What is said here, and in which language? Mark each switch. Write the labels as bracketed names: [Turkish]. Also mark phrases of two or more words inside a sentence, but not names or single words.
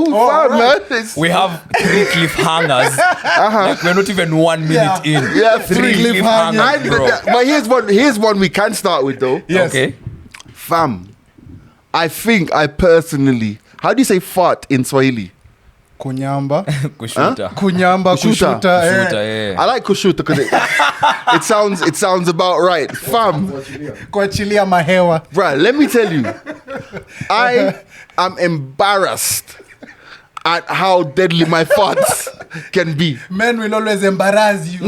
[English] Right. Man. We have 3 cliffhangers. Like we're not even 1 minute in. Yeah, 3 cliffhangers, bro. But here's one we can start with, though. Yes. Okay. Fam, I think I personally, how do you say fart in Swahili? Kunyamba. Kushuta. Kunyamba, Kushuta. kushuta. Kushuta, yeah. I like kushuta because it sounds about right. Fam, [Swahili] Kuachilia mahewa. [English] bruh, let me tell you, I am embarrassed at how deadly my farts can be. Men will always embarrass you.